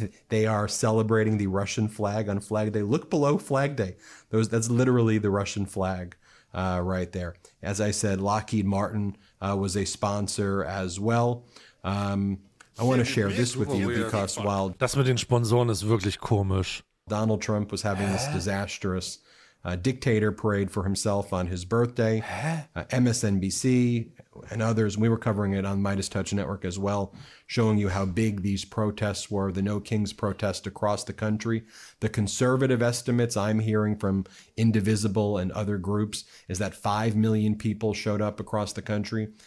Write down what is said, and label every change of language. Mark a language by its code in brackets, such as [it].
[en] They are celebrating the Russian flag on Flag Day. Look below Flag Day. That's literally the Russian flag right there. As I said, Lockheed Martin was a sponsor as well. I want to share this with you because while [de] Das mit den Sponsoren ist wirklich komisch. [en] Donald Trump was having this disastrous dictator parade for himself on his birthday, MSNBC and others, we were covering it on Midas Touch Network as well, showing you how big these protests were, the No Kings protest across the country. The conservative estimates I'm hearing from Indivisible and other groups is that 5 million people showed up across the country.